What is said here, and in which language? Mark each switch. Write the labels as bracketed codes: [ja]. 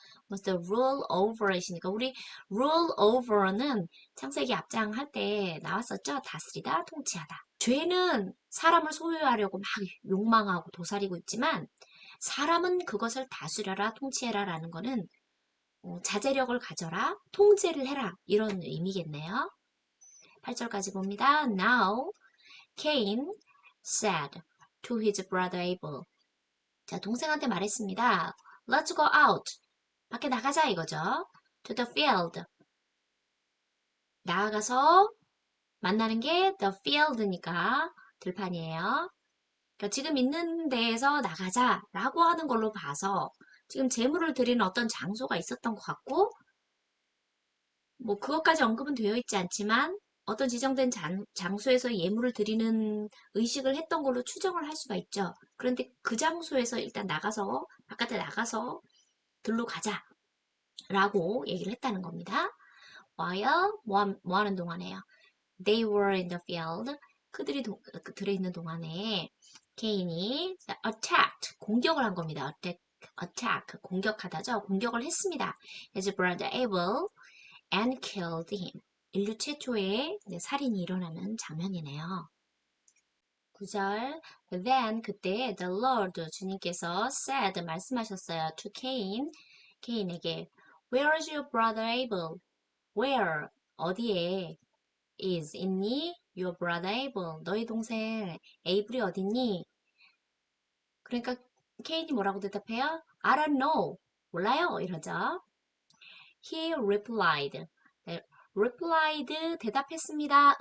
[en] must rule over it [ko] 이니까 우리 rule over는 창세기 앞장 할 때 나왔었죠. 다스리다, 통치하다. 죄는 사람을 소유하려고 막 욕망하고 도사리고 있지만 사람은 그것을 다스려라, 통치해라 라는 거는 자제력을 가져라, 통제를 해라 이런 의미겠네요. 8절까지 봅니다. [en] Now Cain said to his brother Abel. [ko] 자, 동생한테 말했습니다. [en] Let's go out. [ko] 밖에 나가자 이거죠. [en] To the field. [ko] 나아가서 만나는 게 the field니까 들판이에요. 그러니까 지금 있는 데에서 나가자라고 하는 걸로 봐서 지금 제물을 드리는 어떤 장소가 있었던 것 같고 뭐 그것까지 언급은 되어 있지 않지만 어떤 지정된 장소에서 예물을 드리는 의식을 했던 걸로 추정을 할 수가 있죠. 그런데 그 장소에서 일단 나가서 바깥에 나가서 들로 가자라고 얘기를 했다는 겁니다. while 뭐 하는 동안에요. [en] They were in the field. [ko] 그들이 들어있는 동안에 케인이 attacked 공격을 한 겁니다. attack 공격하다죠. 공격을 했습니다. [en] His brother Abel and killed him. [ko] 인류 최초의 살인이 일어나는 장면이네요. 9절 [en] Then [ko] 그때 [en] the Lord [ko] 주님께서 said 말씀하셨어요. [en] to Cain [ko] 케인에게 [en] Where is your brother Abel? [ko] Where 어디에 is 있니? [en] Your brother Abel [ko] 너희 동생 에이블이 어딨니? 그러니까 케인이 뭐라고 대답해요? [en] I don't know [ko] 몰라요 이러죠. [en] He replied 네, replied [ko] 대답했습니다.